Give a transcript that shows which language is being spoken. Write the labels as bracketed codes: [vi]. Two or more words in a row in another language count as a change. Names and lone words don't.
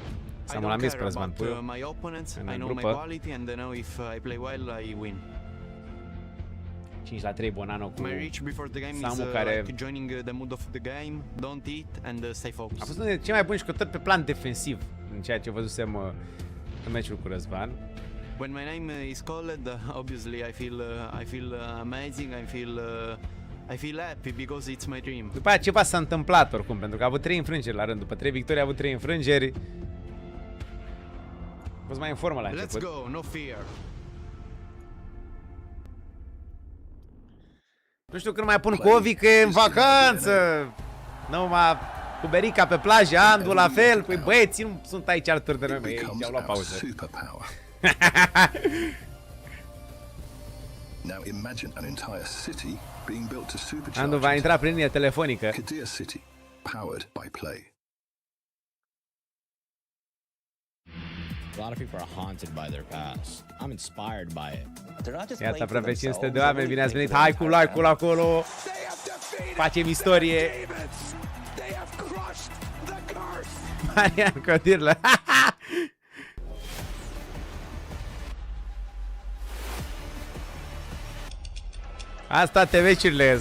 [ro] Samu l-a mis pe Razvan Puiu în grupă. 5-3 Bonanno cu Samu, care a fost unul dintre cei mai buni jucători pe plan defensiv în ceea ce văzusem în meciul cu Răzvan. [en] When my name is called, obviously I feel amazing, I feel happy because it's my dream. [ro] După aceea ceva s-a întâmplat oricum, pentru că a avut 3 înfrângeri la rând. După 3 victorii a avut 3 înfrângeri. A fost mai în formă la început. [en] Let's go, no fear. [ro] Nu știu când mai pun cu Ovi, că e în vacanță. Numai cu Berica pe plajă, Andu la fel. Păi băieții nu sunt aici alături de noi, ei și-au luat pauză. Andu va intra prin linie telefonică. [en] A lot of people are haunted by their past. I'm inspired by it. [ro] Iată, aproape 500 de oameni, bine ați venit. Hai cu like-ul acolo. Facem istorie. Marian Codirlă. Asta toate meciurile.